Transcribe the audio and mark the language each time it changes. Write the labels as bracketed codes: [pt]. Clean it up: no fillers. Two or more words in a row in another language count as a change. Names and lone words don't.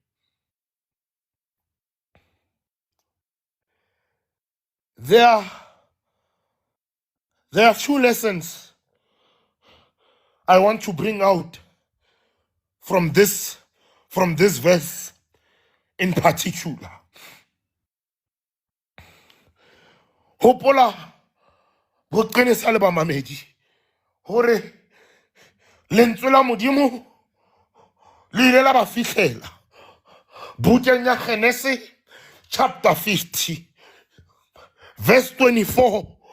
[en] There are few lessons I want to bring out from this verse in particular. [st] Hopola boqinisa le ba mamedi hore lentswe la modimo le ile la ba fihlela bukeng ya Genesis [en] chapter 50 verse 24.